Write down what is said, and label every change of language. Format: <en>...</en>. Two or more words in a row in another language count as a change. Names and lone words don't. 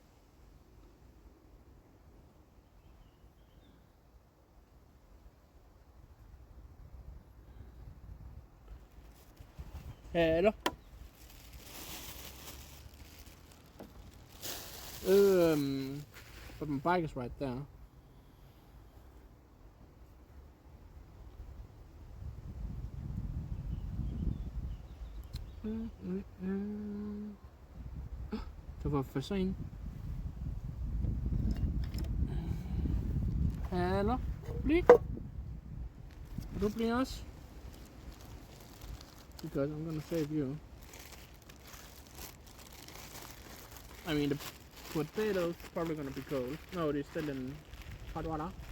<en>Hello. But my bike is right there.</en> <da>Det var for sent. Hello. Bliv. Vil du blive også?</da> <en>Because I'm gonna save you. I mean, the potatoes probably gonna be cold. No, they're still in hot water.</en>